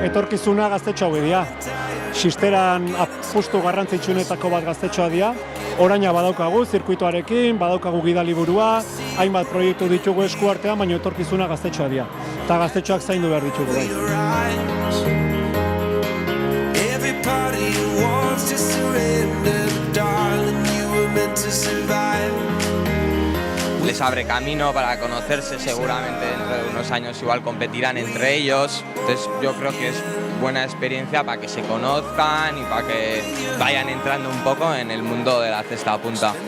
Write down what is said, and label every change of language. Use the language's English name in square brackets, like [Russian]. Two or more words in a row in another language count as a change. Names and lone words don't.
[Basque] Etorkizuna gaztetxo hau dira. Xisteran apustu garrantzitsuenetako bat gaztetxoa dira. Oraina badaukagu zirkuitoarekin, badaukagu gidaliburua, hainbat proiektu ditugu eskuartean, baina etorkizuna gaztetxoa dira. Eta gaztetxoak zaindu behar ditugu bai. [English] Every part of you wants to surrender, but darling, you were meant to survive. [Spanish] Les abre camino para conocerse, seguramente dentro de unos años igual competirán entre ellos, entonces yo creo que es buena experiencia para que se conozcan y para que vayan entrando un poco en el mundo de la cesta a punta.